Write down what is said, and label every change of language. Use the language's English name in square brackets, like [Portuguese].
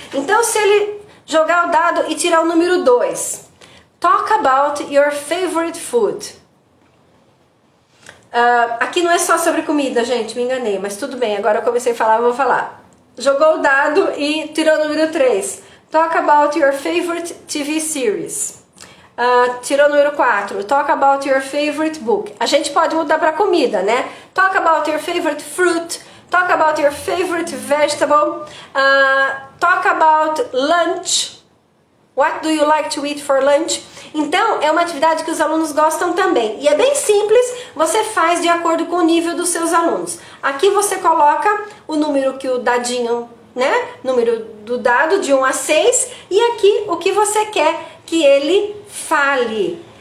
[Portuguese] Então se ele jogar o dado e tirar o número 2, [English] talk about your favorite food. [Portuguese] Aqui não é só sobre comida, gente, me enganei, mas tudo bem, agora eu comecei a falar, eu vou falar. Jogou o dado e tirou o número 3. [English] Talk about your favorite TV series. [Portuguese] Tirou o número 4. [English] Talk about your favorite book. [Portuguese] A gente pode mudar para comida, né? [English] Talk about your favorite fruit. Talk about your favorite vegetable. Talk about lunch. What do you like to eat for lunch? [Portuguese] Então, é uma atividade que os alunos gostam também. E é bem simples, você faz de acordo com o nível dos seus alunos. Aqui você coloca o número que o dadinho, né? Número do dado de 1 a 6. E aqui o que você quer que ele fale.